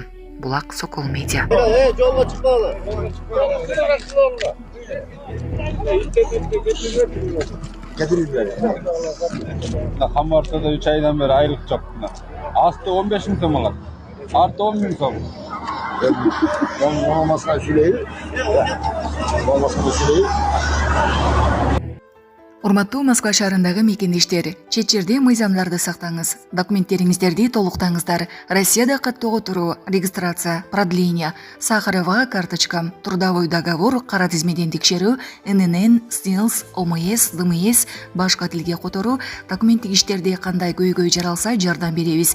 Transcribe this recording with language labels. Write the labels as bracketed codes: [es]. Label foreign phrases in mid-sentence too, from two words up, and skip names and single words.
[ky] Булак Сокол Медиа. Жолго чыкпагыла. Камартада 3 айдан бeri айлык жок. Асты 15 000 сом алат. Арты 10 000 сом. Olmasına süreyi. Olmasına süreyi. Урматтуу Москва шаарындагы мекендештер, чет жерде мыйзамдарды сактаңыз, документтериңиздерди толуктаңыздар. Россияда каттоого туруу, регистрация, продление, Сахарова карточка, [ru] трудовой договор, [ky] кара тизмеден текшерүү, ННН, СНИЛС, ОМС, ДМС, башка тилге которуу, документтик иштерде кандай көйгөй жаралса жардам беребиз.